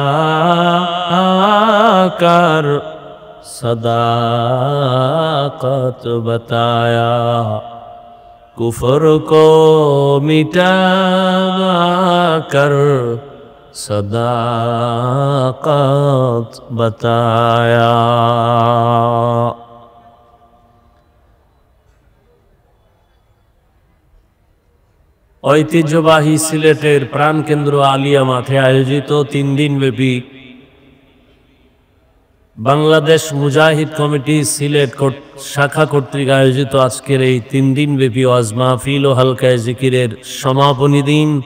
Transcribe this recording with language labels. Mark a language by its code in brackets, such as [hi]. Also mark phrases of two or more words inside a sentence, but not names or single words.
[ur] کر صداقت بتایا کفر کو مٹا کر صداقت بتایا [bn] ঐতিহ্যবাহী সিলেটের প্রাণকেন্দ্র আলিয়া মাঠে আয়োজিত 3 দিনব্যাপী বাংলাদেশ মুজাহিদ কমিটি সিলেট শাখা কর্তৃক আয়োজিত আজকের এই 3 দিনব্যাপী ওয়াজ মাহফিল ও হালকায়ে জিকিরের সমাপনী দিন